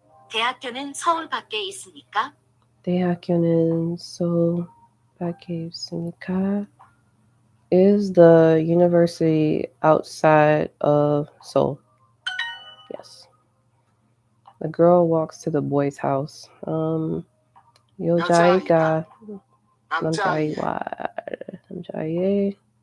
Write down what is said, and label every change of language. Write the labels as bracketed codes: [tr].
[ko] 대학교는 서울 밖에 있습니까? 대학교는 서울 밖에 있습니까? [en] Is the university outside of Seoul? Yes. The girl walks to the boy's house. [ko] 여자아이가 남자아이의